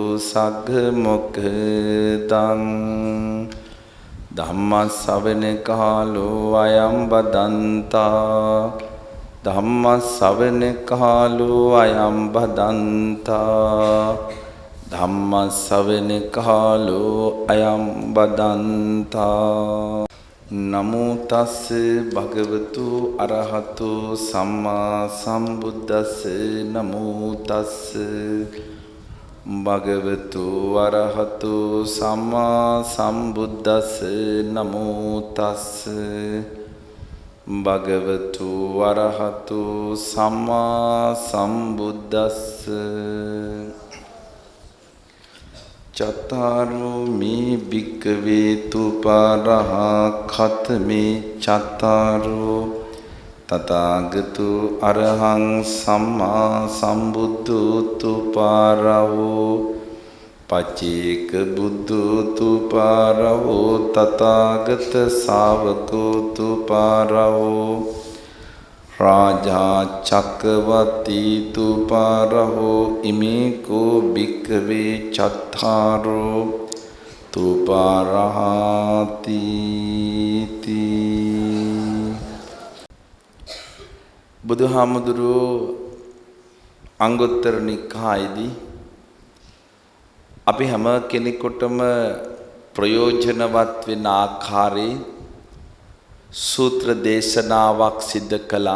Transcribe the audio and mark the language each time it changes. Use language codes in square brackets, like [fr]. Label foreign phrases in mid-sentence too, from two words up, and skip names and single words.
[pi] सग्मुखदं धम्मश्रवण कालो अयं बदन्ता धम्मश्रवण कालो अयं बदन्ता धम्मश्रवण कालो अयं बदन्ता नमो तस्से भगवतु अरहतो सम्मा सम्बुद्धस्से नमो तस्से भगवतु अरहतो सम्मा सम्बुद्धस्से नमो तस्से भगवतु अरहतो सम्मा सम्बुद्धस्से चतारो मे भिक्खवे तुपारः खत्मे चतारो तथागतो अरहं सम्मा सम्बुद्धो तुपारहो पचेक बुद्धो तुपारहो तथागत सावको तुपारहो राजा चक्रवर्ती तुपारहो इमे को भिक्खवे चत्तारो तुपारहाति [si] බුදුහාමුදුරුවෝ අංගුත්තර නිකායේදී අපි හැම කෙනෙකුටම ප්‍රයෝජනවත් වෙන ආකාරයේ සූත්‍ර දේශනාවක් සිද්ධ කළා.